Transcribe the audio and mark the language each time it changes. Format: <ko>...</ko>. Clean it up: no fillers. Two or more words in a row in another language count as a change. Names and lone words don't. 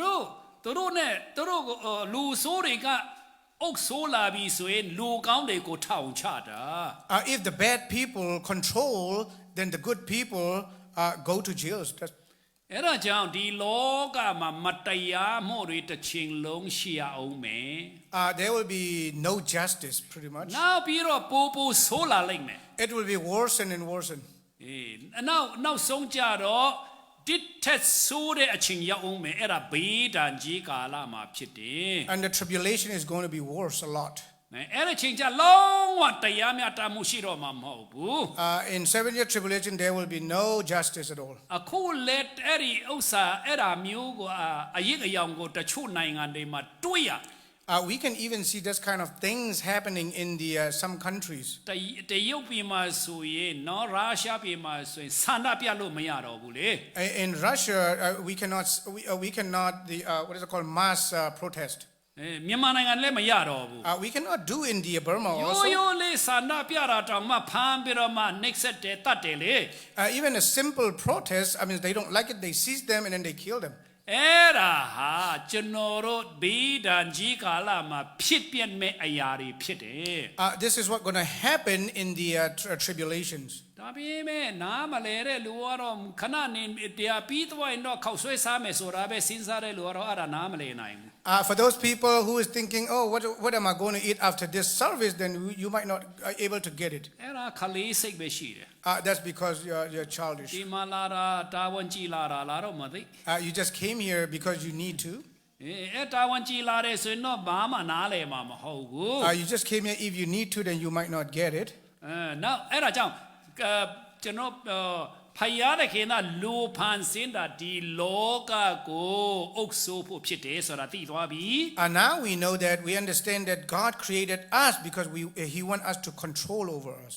<my>သူတို့သူတို့နဲ့သူတို့လူဆိုးတွေကအုပ်ဆိုးလာပြီဆိုရင်လူကောင်းတွေကိုထောင်ချတာ</my> <en>If the bad people control, then the good people go to jails. That's,</en> <my>အဲ့ဒါကြောင့်ဒီလောကမှာမတရားမှုတွေတစ်ချိန်လုံးရှိရအောင်မယ်</my> <en>there will be no justice, pretty much.</en> <my>နောက်ပြီးတော့ပိုဆိုးလာလိမ့်မယ်</my> <en>It will be worsen and worsen.</en> <my>နောက်ဆုံးကြတော့တစ်ထက်ဆိုးတဲ့အချိန်ရောက်အောင်မယ်အဲ့ဒါဘေးဒဏ်ကြီးကာလမှာဖြစ်တယ်</my> <en>And the tribulation is going to be worse a lot.</en> <my>အဲ့ဒီချိန်ကျလုံးဝတရားမျှတမှုရှိတော့မှာမဟုတ်ဘူး</my> <en>In 7-year tribulation, there will be no justice at all.</en> <my>အခုလက်အဲ့ဒီဥစ္စာအဲ့ဒါမျိုးကိုအရေးအယောင်ကိုတချို့နိုင်ငံတွေမှာတွေ့ရ</my> <en>We can even see this kind of things happening in some countries.</en> <my>တရုတ်ပြည်မှာဆိုရင်နော်ရုရှားပြည်မှာဆိုရင်ဆန္ဒပြလို့မရတော့ဘူးလေ</my> <en>In Russia, we cannot what is it called, mass protest.</en> <my>မြန်မာနိုင်ငံလည်းမရတော့ဘူး</my> <en>We cannot do India, Burma</en> <my>ရိုး</my> <en>also.</en> <my>ရိုးလေးဆန္ဒပြတာတောင်မှဖမ်းပြီးတော့မှ next တဲ့တတ်တယ်လေ</my> <en>Even a simple protest, I mean, they don't like it, they seize them and then they kill them.</en> <my>အဲ့ဒါဟာကျွန်တော်တို့ဘီဒန်ကြီးကာလမှာဖြစ်ပြမဲ့အရာတွေဖြစ်တယ်</my> <en>This is what's going to happen in the tribulations.</en> <my>ဒါပေမဲ့နားမလဲတဲ့လူကတော့ခဏနေတရားပြီးသွားရင်တော့ခောက်ဆွဲစားမယ်ဆိုတာပဲစဉ်းစားတဲ့လူကတော့အဲ့ဒါနားမလဲနိုင်ဘူး</my> <en>For those people who is thinking, oh, what am I going to eat after this service, then you might not able to get it.</en> <my>အဲ့ဒါခလေးစိတ်ပဲရှိတယ်</my> <en>That's because you're childish.</en> <my>ဒီမှာလာတာတာဝန်ကြီးလာတာလာတော့မသိ</my> <en>You just came here because you need to.</en> <my>အဲ့တာဝန်ကြီးလာတဲ့ဆိုရင်တော့ဘာမှနားလဲမှာမဟုတ်ဘူး</my> <en>You just came here. If you need to, then you might not get it.</en> <my>နောက်အဲ့ဒါကြောင့်ကျွန်တော်ဖယားတဲ့ခင်ကလူဖန်ဆင်းတာဒီလောကကိုအုပ်ဆိုးဖို့ဖြစ်တယ်ဆိုတာသိသွားပြီ</my> <en>Now we know that we understand that God created us because He wants us to control over us.</en>